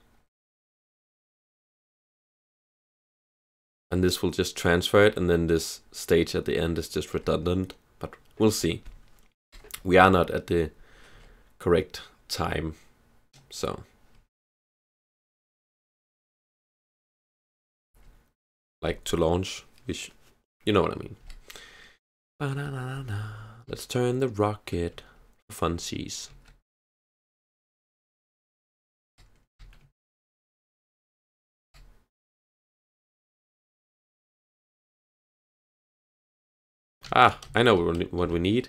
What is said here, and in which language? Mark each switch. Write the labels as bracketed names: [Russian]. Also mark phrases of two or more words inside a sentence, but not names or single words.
[English] And this will just transfer it, and then this stage at the end is just redundant, but we'll see. We are not at the correct time, so. Like to launch, you know what I mean. Ba-na-na-na-na. Let's turn the rocket for funsies. Ah, I know what we need.